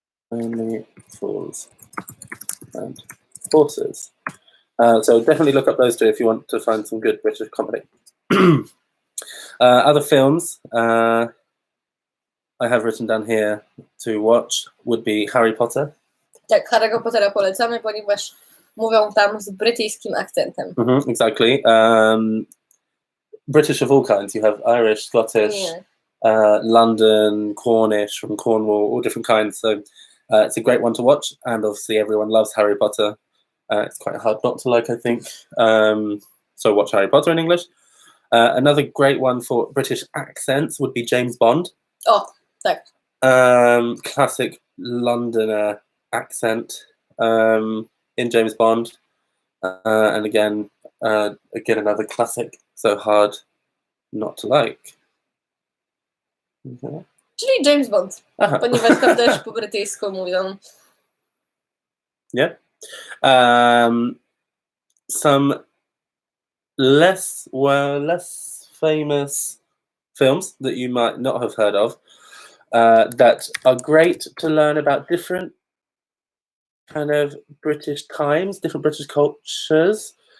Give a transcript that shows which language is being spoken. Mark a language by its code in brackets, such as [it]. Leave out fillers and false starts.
[en] Only Fools and Horses. So definitely look up those two if you want to find some good British comedy. Other films I have written down here to watch would be Harry Potter. [pl] Tak, Harry'ego Pottera polecamy, ponieważ mówią tam z brytyjskim akcentem. [en] Exactly. British of all kinds. You have Irish, Scottish, London, Cornish, from Cornwall, all different kinds. So it's a great one to watch. And obviously everyone loves Harry Potter. It's quite hard not to like, I think. So watch Harry Potter in English. Another great one for British accents would be James Bond. [pl] Oh, tak. [en] Classic Londoner accent in James Bond. And again another classic, so hard not to like. Okay. [pl] Czyli James Bond, ponieważ tam też po brytyjsku mówią. [en] Yeah. Some less famous films that you might not have heard of that are great to learn about different kind of British times, different British cultures.